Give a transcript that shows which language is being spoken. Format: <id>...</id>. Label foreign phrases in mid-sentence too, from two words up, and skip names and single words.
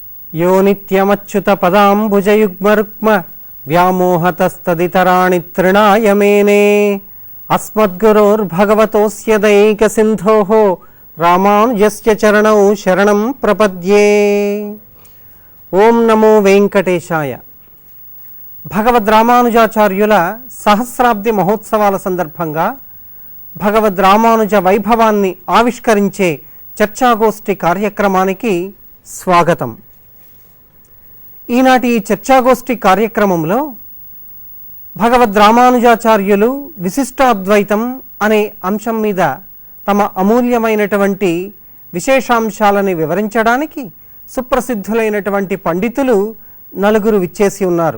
<sa>यो नित्यमच्युतपदाम्बुजयुग्मरुक्म व्यामोहतस्तदितराणि तृणाय मेने अस्मद्गुरोर्भगवतोऽस्य दैकसिन्धोः रामानुजस्य चरणौ शरणं प्रपद्ये। ఓం నమో వెంకటేశాయ.</sa> <te>భగవద్ రామానుజాచార్యుల సహస్రాబ్ది మహోత్సవాల సందర్భంగా భగవద్ రామానుజ వైభవాన్ని ఆవిష్కరించే చర్చాగోష్ఠి కార్యక్రమానికి స్వాగతం. ఈనాటి ఈ చర్చాగోష్ఠి కార్యక్రమంలో భగవద్ రామానుజాచార్యులు విశిష్టాద్వైతం అనే అంశం మీద తమ అమూల్యమైనటువంటి విశేషాంశాలని వివరించడానికి సుప్రసిద్ధులైనటువంటి పండితులు నలుగురు విచ్చేసి ఉన్నారు.</te>